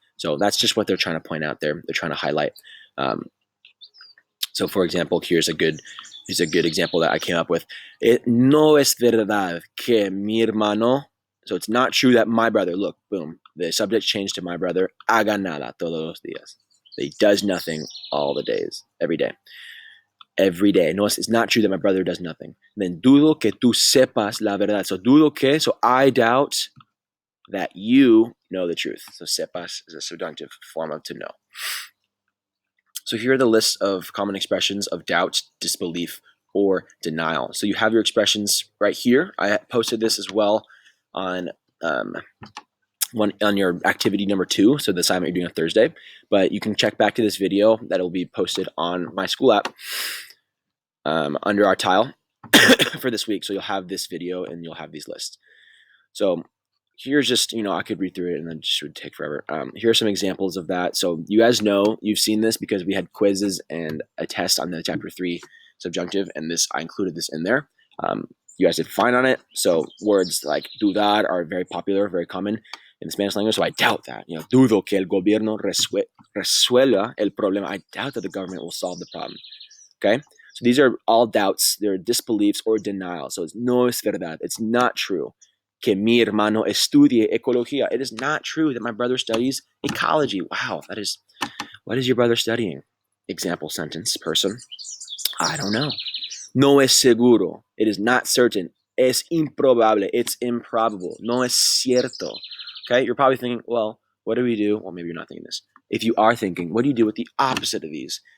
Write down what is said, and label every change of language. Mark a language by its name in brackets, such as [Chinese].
[English] So that's just what they're trying to point out there. They're trying to highlight. So for example, here's a good example that I came up with. [Spanish] No es verdad que mi hermano, [English] so it's not true that my brother, look, boom, the subject changed to my brother, [Spanish] haga nada todos los días. [English] He does nothing all the days, every day. Every day. No, it's not true that my brother does nothing. Then [Spanish] dudo que tú sepas la verdad. [English] So [Spanish] dudo que, [English] so I doubt that you know the truth. So sepas is a subjunctive form of to know. So here are the lists of common expressions of doubt, disbelief, or denial. So you have your expressions right here. I posted this as well on your activity number 2, so the assignment you're doing on Thursday. But you can check back to this video that will be posted on my school app. under our tile for this week. So you'll have this video and you'll have these lists. So here's just, I could read through it and then just would take forever. Here are some examples of that. So you guys know, you've seen this because we had quizzes and a test on the chapter 3 subjunctive, and I included this in there. You guys did fine on it. So words like dudar are very popular, very common in the Spanish language. So I doubt that. [Spanish] Dudo que el gobierno resuelva el problema. [English] I doubt that the government will solve the problem. Okay? So these are all doubts. They're disbeliefs or denial. So it's [Spanish] no es verdad. [English] It's not true. [Spanish] Que mi hermano estudie ecología. [English] It is not true that my brother studies ecology. Wow, what is your brother studying? Example sentence, person. I don't know. [Spanish] No es seguro. [English] It is not certain. [Spanish] Es improbable. [English] It's improbable. [Spanish] No es cierto. [English] Okay, you're probably thinking, well, what do we do? Well, maybe you're not thinking this. If you are thinking, what do you do with the opposite of these?